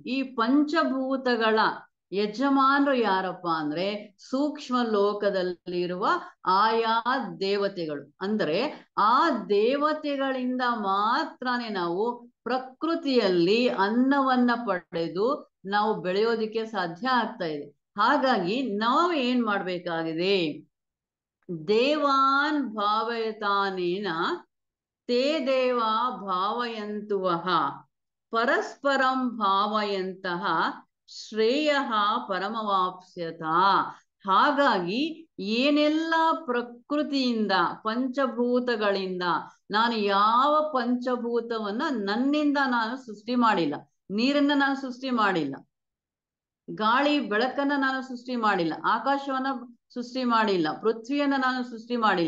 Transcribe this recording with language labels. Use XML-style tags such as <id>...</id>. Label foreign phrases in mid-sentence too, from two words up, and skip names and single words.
<kn>ಈ ಪಂಚಭೂತಗಳ ಯಜಮಾನರು ಯಾರಪ್ಪ ಅಂದ್ರೆ ಸೂಕ್ಷ್ಮ ಲೋಕದಲ್ಲಿರುವ ಆಯಾ ದೇವತೆಗಳು. ಅಂದ್ರೆ ಆ ದೇವತೆಗಳಿಂದ ಮಾತ್ರನೇ ನಾವು ಪ್ರಕೃತಿಯಲ್ಲಿ ಅನ್ನವನ್ನ ಪಡೆದು ನಾವು ಬೆಳೆಯೋದಿಕ್ಕೆ ಸಾಧ್ಯ ಆಗ್ತಾ ಇದೆ. ಹಾಗಾಗಿ ನಾವು ಏನ್ ಮಾಡ್ಬೇಕಾಗಿದೆ?</kn> <sa>ದೇವಾನ್ ಭಾವಯತಾನೇನ ತೇ ದೇವ ಭಾವಯಂತುವಃ ಪರಸ್ಪರಂ ಭಾವಯಂತಹ ಶ್ರೇಯ ಪರಮವಾಪ್ಸ್ಯತ.</sa> <kn>ಹಾಗಾಗಿ ಏನೆಲ್ಲ ಪ್ರಕೃತಿಯಿಂದ, ಪಂಚಭೂತಗಳಿಂದ, ನಾನು ಯಾವ ಪಂಚಭೂತವನ್ನ ನನ್ನಿಂದ ನಾನು ಸೃಷ್ಟಿ ಮಾಡಿಲ್ಲ. ನೀರನ್ನ ನಾನು ಸೃಷ್ಟಿ ಮಾಡಿಲ್ಲ, ಗಾಳಿ ಬೆಳಕನ್ನ ನಾನು ಸೃಷ್ಟಿ ಮಾಡಿಲ್ಲ, ಆಕಾಶವನ್ನ ಸೃಷ್ಟಿ ಮಾಡಿಲ್ಲ, ಪೃಥ್ವಿಯನ್ನ ನಾನು ಸೃಷ್ಟಿ ಮಾಡಿಲ್ಲ.</kn>